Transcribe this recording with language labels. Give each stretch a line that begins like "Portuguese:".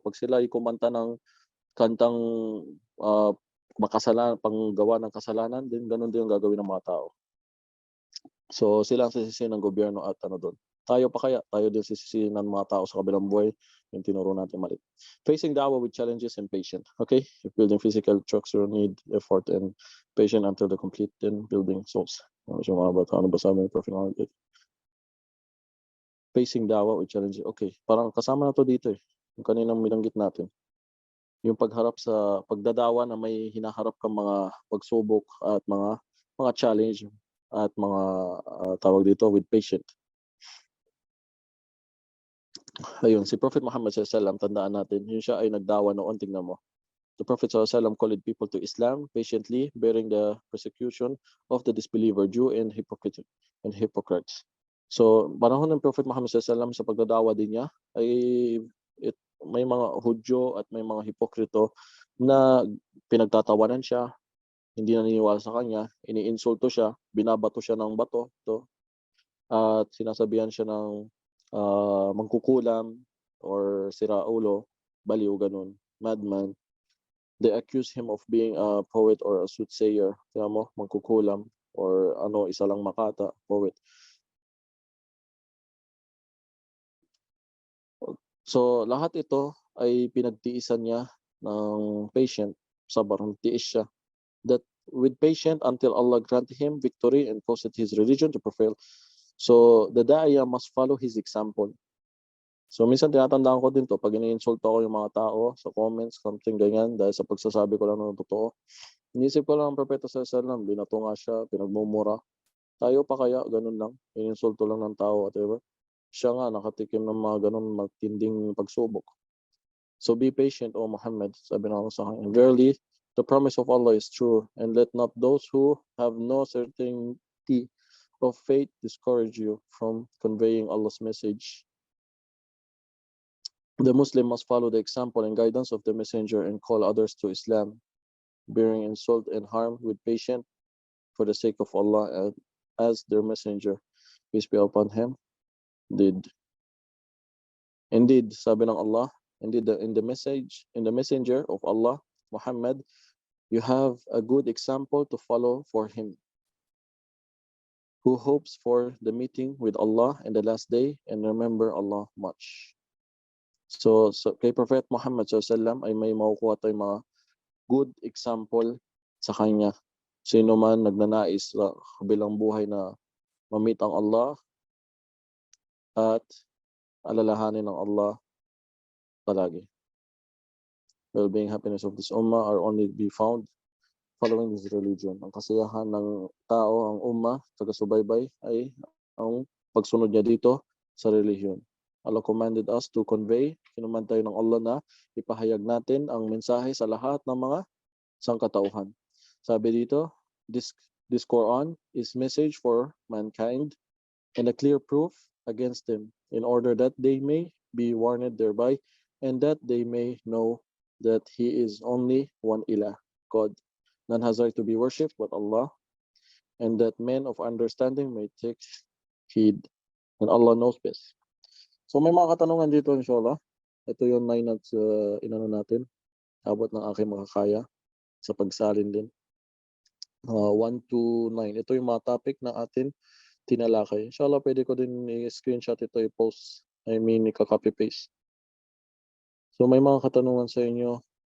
Filipino: Pag sila kumanta ng kantang makasalanan, panggawa ng kasalanan, din ganun din yung gagawin ng mga tao. So sila ang sisisihin ng gobyerno at doon. Tayo pa kaya, tayo din sisisihin ng mga tao sa kabilang buhay yung tinuro natin mali.
English: Facing da'wah with challenges and patient. Okay? If building physical structure need effort and patient until the complete, then building souls.
Filipino: Ano ba sabi ng Prophet Muhammad?
English: Facing da'wah with challenges.
Filipino: Okay, parang kasama na to dito yung kaninang binanggit natin. Yung pagharap sa pagdadawa na may hinaharap kang mga pagsubok at mga challenge at mga tawag dito
English: with patient.
Filipino: Ayun, si Prophet Muhammad SAW, tandaan natin, yun siya ay nagdawa noon, tingnan mo.
English: The Prophet SAW called people to Islam patiently, bearing the persecution of the disbeliever, Jew and hypocrites.
Filipino: So, panahon ng Prophet Muhammad SAW sa pagdadawa din niya ay may mga Hudyo at may mga hipokrito na pinagtatawanan siya, hindi naniniwala sa kanya, iniinsulto siya, binabato siya ng bato, at sinasabihan siya ng mangkukulam or siraulo, baliw, ganun, madman.
English: They accuse him of being a poet or a soothsayer.
Filipino: Tingnan mo, mangkukulam or isa lang makata, poet. So lahat ito ay pinagtiisan niya ng patient, sabar, tiis siya.
English: That with patient until Allah granted him victory and caused his religion to prevail. So the da'iyah must follow his example.
Filipino: So minsan tinatandaan ko din to pag ini-insulto ko yung mga tao sa comments, something ganyan, dahil sa pagsasabi ko lang ng totoo. Inisip ko lang ang Propeta sallallahu alaihi wasallam, binato nga siya, pinagmumura. Tayo pa kaya ganun lang, ininsulto lang ng tao, whatever. Siya nga nakatikim ng mga ganun matinding pagsubok.
English: So be patient, O Muhammad,
Filipino: sabi ng Allah sa kanya.
English: Verily, the promise of Allah is true, and let not those who have no certainty of faith discourage you from conveying Allah's message. The Muslim must follow the example and guidance of the messenger and call others to Islam, bearing insult and harm with patience for the sake of Allah, and as their messenger, peace be upon him, did. Indeed,
Filipino: sabi ng Allah,
English: indeed in the messenger of Allah, Muhammad, you have a good example to follow for him, who hopes for the meeting with Allah in the last day and remember Allah much.
Filipino: So kay Prophet Muhammad SAW ay may makukuha tayong mga good example sa kanya. Sino man nagnanais sa kabilang buhay na ma-meet ang Allah at alalahanin ng Allah palagi.
English: Well-being, happiness of this ummah are only be found following this religion.
Filipino: Ang kasiyahan ng tao, ang ummah, taga-subaybay, ay ang pagsunod niya dito sa relihiyon.
English: Allah commanded us to convey,
Filipino: kinuman tayo ng Allah na ipahayag natin ang mensahe sa lahat ng mga sangkatauhan. Sabi dito,
English: this Quran is message for mankind and a clear proof against them, in order that they may be warned thereby, and that they may know that He is only one ilah, God. None has right to be worshipped but Allah, and that men of understanding may take heed, and Allah knows best.
Filipino: So may mga katanungan dito, inshallah. Ito yung 9 at inano natin. Abot ng aking makakaya sa pagsalin din. 1 to 9. Ito yung mga topic na atin tinalakay. Inshallah, pwede ko din i-screenshot ito, i-post. I mean, i-copy paste. So may mga katanungan sa inyo.